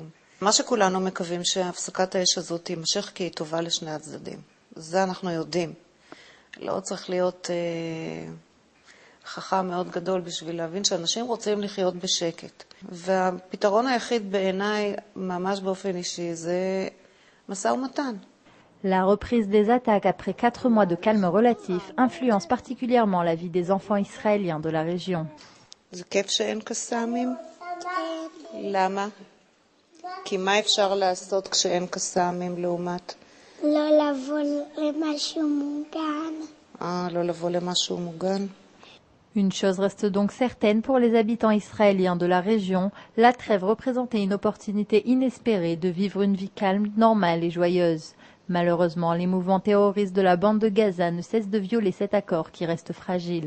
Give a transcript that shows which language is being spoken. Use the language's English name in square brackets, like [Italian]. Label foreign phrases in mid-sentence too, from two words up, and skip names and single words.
[Hebrew] מה שכולנו מקווים שהפסקת האש הזאת תימשך כי היא טובה לשני הצדדים. זה אנחנו יודעים. לא צריך להיות חכם מאוד גדול בשביל להבין שאנשים רוצים לחיות בשקט. והפתרון היחיד בעיניי, ממש באופן אישי, זה משא ומתן. [French] La reprise des attaques après 4 mois de calme relatif influence particulièrement la vie des enfants israéliens de la région. [Hebrew] זה כיף שאין קסאמים? למה? כי מה אפשר לעשות כשאין קסאמים לעומת? לא לבוא למשהו מוגן. לא לבוא למשהו מוגן. [French] Une chose reste donc certaine pour les habitants israéliens de la région, la trêve représentait une opportunité inespérée de vivre une vie calme, normale et joyeuse. Malheureusement, les mouvements terroristes de la bande de Gaza ne cessent de violer cet accord qui reste fragile.